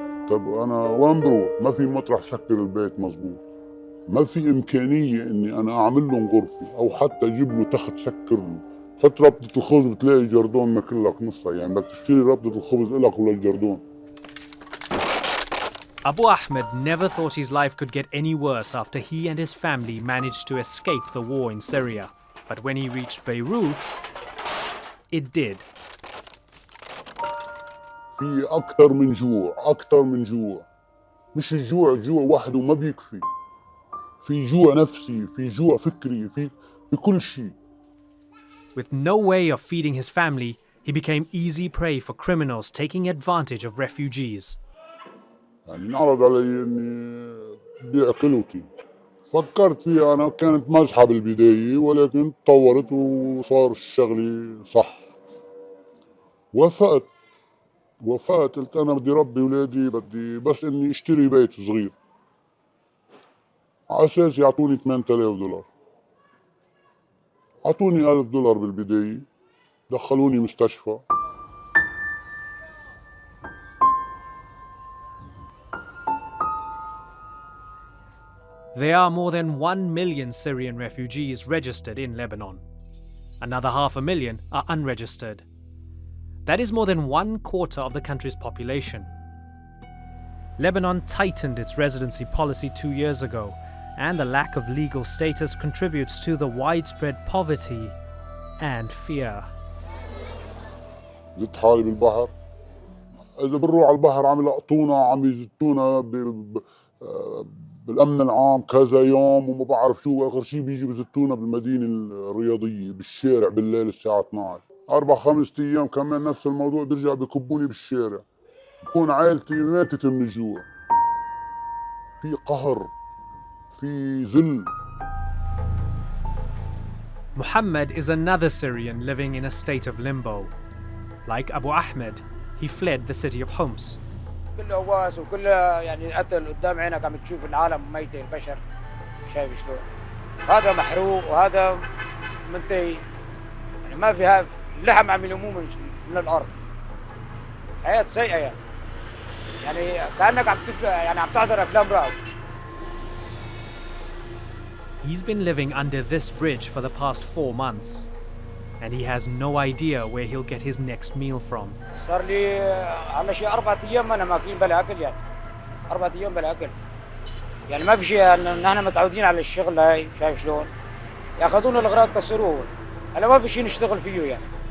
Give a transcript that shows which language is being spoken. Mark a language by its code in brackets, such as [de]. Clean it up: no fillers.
[ar] طب أنا وين بروح؟ ما في مطرح سكر البيت مزبوط. ما في إمكانية إني أنا أعمل لهم غرفة أو حتى أجيب له تخت سكر له. حط ربطة الخبز بتلاقي جردون ماكل لك نصها، يعني بدك تشتري ربطة الخبز إلك ولا الجردون. [en] Abu Ahmed never thought his life could get any worse after he and his family managed to escape the war in Syria. But when he reached Beirut, it did. [ar] في أكثر من جوع. مش الجوع وحده ما بيكفي. في جوع نفسي، في جوع فكري، في كل شيء. [en] With no way of feeding his family, he became easy prey for criminals taking advantage of refugees. [ar] يعني انعرض علي اني بيع كلوتي. فكرت فيها انا، كانت مزحة بالبداية ولكن تطورت وصار الشغلة صح. وافقت قلت انا بدي ربي ولادي، بدي بس اني اشتري بيت صغير. على اساس يعطوني 8000 دولار. اعطوني 1000 دولار بالبداية، دخلوني مستشفى. [en] There are more than 1 million Syrian refugees registered in Lebanon. Another 500,000 are unregistered. That is more than 1/4 of the country's population. Lebanon tightened its residency policy 2 years ago, and the lack of legal status contributes to the widespread poverty and fear. [ar] زدت حالي بالبحر. إذا بنروح على البحر عم يلقطونا، عم يزتونا بالأمن العام كذا يوم وما بعرف شو. آخر شيء بيجي بزتونا بالمدينة الرياضية بالشارع بالليل الساعة 12. 4-5 أيام كمان نفس الموضوع، بيرجع بكبوني بالشارع. بكون عائلتي ماتت من الجوع. في قهر، في ذل. [en] Muhammad is another Syrian living in a state of limbo. Like Abu Ahmed, he fled the city of Homs. [ar] كله هواس وكله يعني قتل قدام عينك، عم تشوف العالم ميتة، البشر شايف شلون هذا محروق وهذا منتهي. يعني ما في اللحم عم يلموه من الارض. حياة سيئة يعني كأنك عم تحضر افلام رعب. [en] He's been living under this bridge for the past 4 months, and he has no idea where he'll get his next meal from. [ar] صار لي على شيء 4 أيام أنا ماكلين بلا أكل، يعني 4 أيام بلا أكل. يعني ما في شيء، نحن متعودين على الشغل هاي، شايف شلون؟ ياخذون الأغراض كسروه، هلا ما في شيء نشتغل فيه يعني.